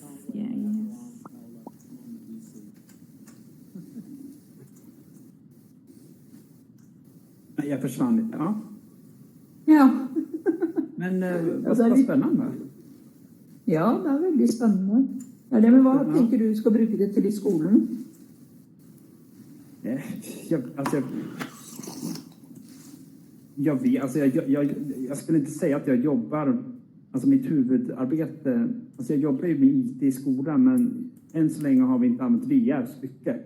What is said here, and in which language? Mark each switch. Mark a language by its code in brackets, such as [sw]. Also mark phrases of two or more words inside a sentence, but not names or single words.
[no] Jeg forsvann litt, ja. Ja. Men hva er spennende? Ja, det er veldig spennende. Ja, det, men hva tenker du skal bruke det til i skolen? [sv] Jag skulle inte säga att jag jobbar, alltså mitt huvudarbete, alltså jag jobbar ju med IT i skolan, men än så länge har vi inte använt VR så mycket.